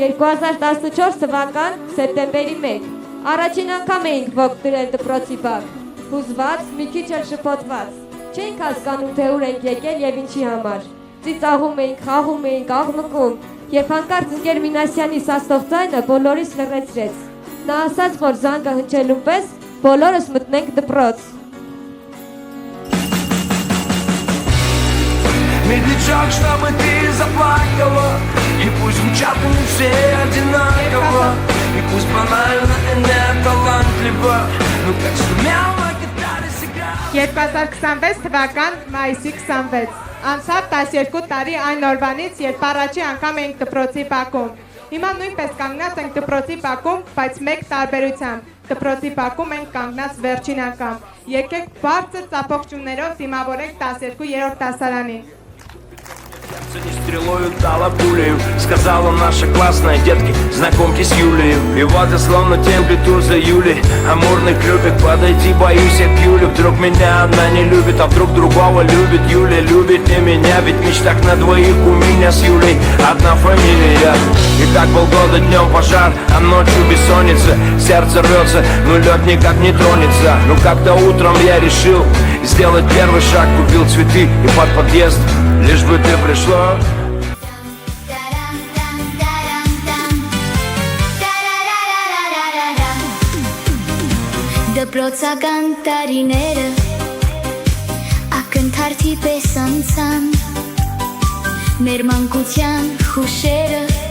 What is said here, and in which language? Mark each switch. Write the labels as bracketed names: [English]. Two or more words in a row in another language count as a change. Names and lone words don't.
[Armenian] 2014 թվական սեպտեմբերի 1 առաջին անգամ էինք ոգ դրել դպրոցի բակ, հուզված, մի քիչ էլ շփոթված, չենք հասկանում թե ուր ենք եկել եւ ինչի համար, ծիծաղում էինք, խաղում էինք, աղմկում, եւ հանկարծ ընկեր Մինասյանի սաստող ձայնը բոլորիս լռեցրեց, նա ասաց, որ զանգը հնչելուն պես բոլորս մտնենք դպրոց. [Russian] Медлячок, чтобы ты заплакала, и пусть звучат они все одинаково, и пусть банально и не талантливо, но как сумел на гитаре сыграл. [Armenian] 2026 թվական մայիսի 26 անցավ 12 տարի այն օրվանից, երբ առաջի անգամ էինք դպրոցի բակում. Հիմա նույնպես կանգնած ենք դպրոցի բակում, բայց մեկ տարբերությամբ. Դպրոցի բակում ենք կանգնած վերջին անգամ. Եկեք բարձր ծափողջուններով դիմավորենք 12-րդ դասարանին. [Russian] Не стрелою дала пулею, сказала наша классная детки, знакомьтесь с Юлей. И вот я словно темплиту за Юлей, амурный клюпик, подойти боюсь я к Юле. Вдруг меня она не любит, а вдруг другого любит. Юля любит не меня, ведь в мечтах на двоих у меня с Юлей одна фамилия. И так полгода днем пожар, а ночью бессонница, сердце рвется, но лед никак не тронется. Но как-то утром я решил сделать первый шаг, купил цветы и под подъезд, лишь бы ты пришла. [Armenian] Դպրոցական տարիները ակնթարթի պես անցան մեր մանկության խուշերը